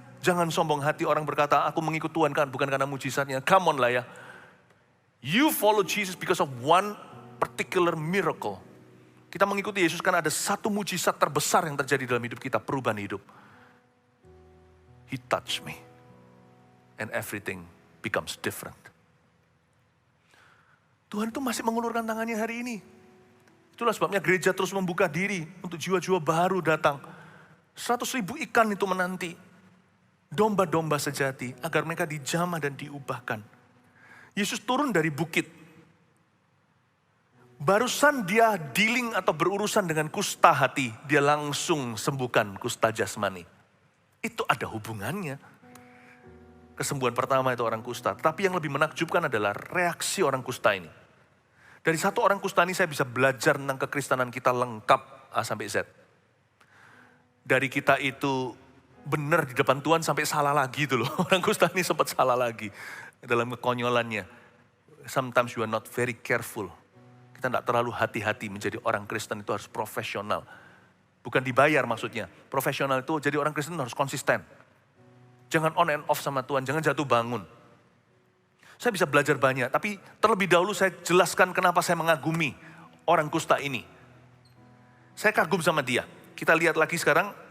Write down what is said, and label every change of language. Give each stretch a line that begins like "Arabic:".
Indonesian: Jangan sombong hati orang berkata, aku mengikut Tuhan kan bukan karena mujizatnya.
English: Come on
Indonesian: lah ya.
English: You follow Jesus because of one particular miracle.
Indonesian: Kita mengikuti Yesus karena ada satu mujizat terbesar yang terjadi dalam hidup kita, perubahan hidup.
English: He touched me. And everything becomes different.
Indonesian: Tuhan itu masih mengulurkan tangannya hari ini. Itulah sebabnya gereja terus membuka diri untuk jiwa-jiwa baru datang. 100.000 ikan itu menanti. Domba-domba sejati agar mereka dijamah dan diubahkan. Yesus turun dari bukit. Barusan Dia dealing atau berurusan dengan kusta hati. Dia langsung sembuhkan kusta jasmani. Itu ada hubungannya. Kesembuhan pertama itu orang kusta. Tapi yang lebih menakjubkan adalah reaksi orang kusta ini. Dari satu orang kusta ini saya bisa belajar tentang kekristenan kita lengkap A sampai Z. Dari kita itu benar di depan Tuhan sampai salah lagi itu loh. Orang kusta ini sempat salah lagi dalam kekonyolannya.
English: Sometimes you are not very careful.
Indonesian: Kita tidak terlalu hati-hati menjadi orang Kristen itu harus profesional. Bukan dibayar maksudnya. Profesional itu jadi orang Kristen harus konsisten. Jangan
English: on and off
Indonesian: sama Tuhan, jangan jatuh bangun. Saya bisa belajar banyak, tapi terlebih dahulu saya jelaskan kenapa saya mengagumi orang kusta ini. Saya kagum sama dia. Kita lihat lagi sekarang.